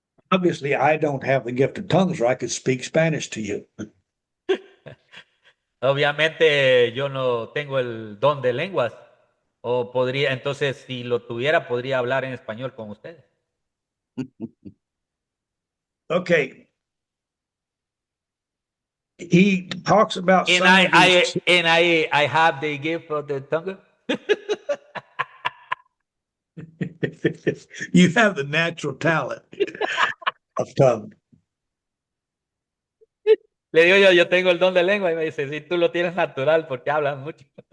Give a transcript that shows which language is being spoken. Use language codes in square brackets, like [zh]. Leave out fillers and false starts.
[en] Obviously, I don't have the gift of tongues, or I could speak Spanish to you. [es] Obviamente yo no tengo el don de lenguas, o podría, entonces si lo tuviera, podría hablar en español con ustedes. [en] Okay. He talks about some of these. I have the gift of the tongue. You have the natural talent of tongue. [es] Le digo yo tengo el don de lengua y me dice, si tú lo tienes natural porque hablas mucho.